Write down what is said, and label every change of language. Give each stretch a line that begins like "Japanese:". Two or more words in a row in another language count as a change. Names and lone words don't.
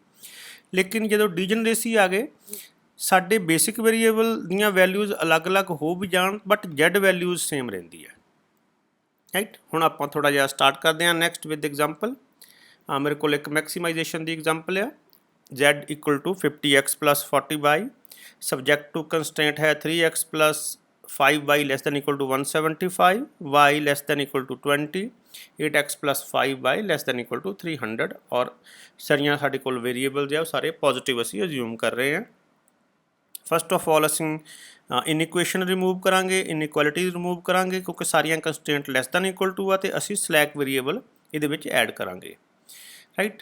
Punjabi: ਲੇਕਿਨ ਜਦੋਂ ਡੀਜਨਰੇਸੀ ਆ ਗਏ, ਸਾਡੇ
English: basic variable
Punjabi: ਦੀਆਂ ਵੈਲਿਊਜ਼ ਅਲੱਗ-ਅਲੱਗ ਹੋ ਵੀ ਜਾਣ
English: but z values same
Punjabi: ਰਹਿੰਦੀ ਹੈ। ਰਾਈਟ, ਹੁਣ ਆਪਾਂ ਥੋੜ੍ਹਾ ਜਿਹਾ ਸਟਾਰਟ ਕਰਦੇ ਹਾਂ
English: next with example.
Punjabi: ਮੇਰੇ ਕੋਲ ਇੱਕ ਮੈਕਸੀਮਾਈਜੇਸ਼ਨ ਦੀ ਐਗਜ਼ਾਮਪਲ ਆ, z = 50x + 40y,
English: subject to constraint
Punjabi: है 3x + 5y <= 175, y <= 20, 8x + 5y <= 300 और ਸਾਰੀਆਂ ਸਾਡੇ ਕੋਲ ਵੇਰੀਏਬਲਸ ਆ ਉਹ ਸਾਰੇ ਪੋਜ਼ੀਟਿਵ ਅਸੀਂ ਅਜ਼ਿਊਮ ਕਰ ਰਹੇ ਹਾਂ।
English: first of all
Punjabi: ਅਸੀਂ
English: inequation remove
Punjabi: ਕਰਾਂਗੇ,
English: inequality remove
Punjabi: ਕਰਾਂਗੇ ਕਿਉਂਕਿ ਸਾਰੀਆਂ
English: constant less than equal to
Punjabi: ਆ, ਅਤੇ ਅਸੀਂ
English: slack variable
Punjabi: ਇਹਦੇ ਵਿੱਚ ਐਡ ਕਰਾਂਗੇ, ਰਾਈਟ।